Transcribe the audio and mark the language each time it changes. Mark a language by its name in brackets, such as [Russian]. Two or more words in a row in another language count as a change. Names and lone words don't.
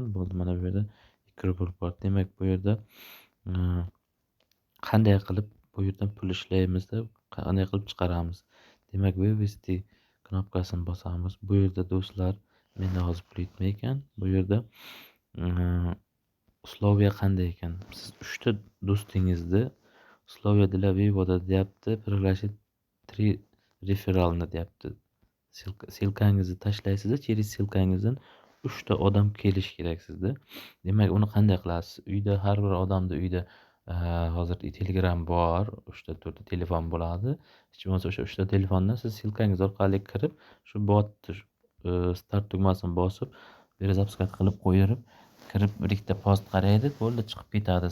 [Uzbek] Bo'ldi, mana bu yerda 2 rubl bor. Demak, bu yerda qanday qilib bu yerdan pul ishlaymiz deb qanday qilib chiqaramiz? Demak, вывести knopkasini bosamiz. Bu yerda do'stlar, menda hozir pul yetmay ekan. Bu yerda условия qanday ekan? Siz 3 ta do'stingizni [Russian] условия для вывода [Uzbek] deyapti. Пригласить 3 referralni deyapti. Silkangizni tashlaysiz, через silkangizdan 3 ta odam kelishi kerak sizda. Demak, uni qanday qilasiz? Uyda har bir odamda uyda hozir Telegram bor, 3 ta 4 ta telefon bo'ladi. Hech bo'lmasa o'sha 3 ta telefondan siz silkangiz orqali kirib, shu botni start tugmasini bosib, перезапуск qilib qo'yib, kirib bir ikkita post qaraydi, bo'ldi, chiqib ketadi.